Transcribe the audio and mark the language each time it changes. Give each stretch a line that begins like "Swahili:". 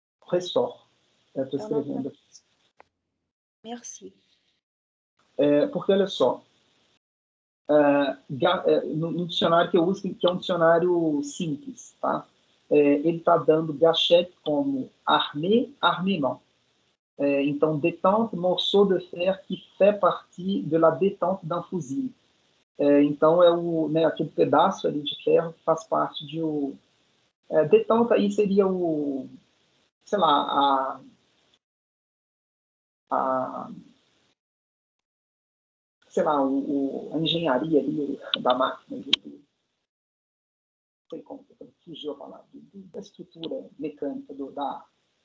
Portuguese: Ressort. Estou escrevendo aqui.
French: Merci.
Portuguese: Porque, olha só, no dicionário que eu uso, que é um dicionário simples, tá? Ele está dando gâchette como armée, armement.
French: Então, détente, morceau de fer qui fait partie de la détente d'un fusil.
Portuguese: Então, aquele pedaço ali de ferro que faz parte de détente aí seria sei lá, sei lá, a engenharia ali da máquina, não sei como, fugiu a palavra, da estrutura mecânica da arma.